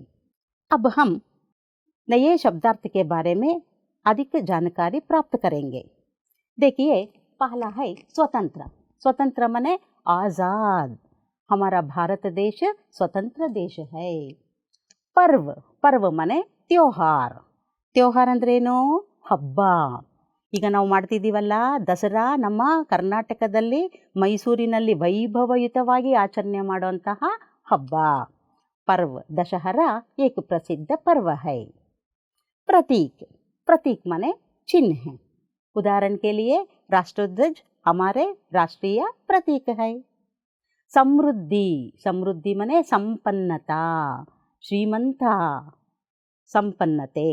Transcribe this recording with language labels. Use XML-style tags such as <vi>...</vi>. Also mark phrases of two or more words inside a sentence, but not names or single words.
<hi>अब हम नए शब्दार्थ के बारे में अधिक जानकारी प्राप्त करेंगे। देखिए, पहला है स्वतंत्र। स्वतंत्र माने आजाद। हमारा भारत देश स्वतंत्र देश है। पर्व। पर्व माने त्योहार।</hi> <kn>त्योहार ಅಂದ್ರೇನು? ಹಬ್ಬ. ಈಗ ನಾವು ಮಾಡ್ತಿದ್ದೀವಲ್ಲ ದಸರಾ, ನಮ್ಮ ಕರ್ನಾಟಕದಲ್ಲಿ ಮೈಸೂರಿನಲ್ಲಿ ವೈಭವಯುತವಾಗಿ ಆಚರಣೆ ಮಾಡುವಂತಹ ಹಬ್ಬ पर्व।</kn> <hi>दशहरा एक प्रसिद्ध पर्व है। प्रतीक। प्रतीक माने चिन्ह है। उदाहरण के लिए राष्ट्रध्वज हमारे राष्ट्रीय प्रतीक है। समृद्धि। समृद्धि माने संपन्नता, श्रीमंता, संपन्नते।</hi>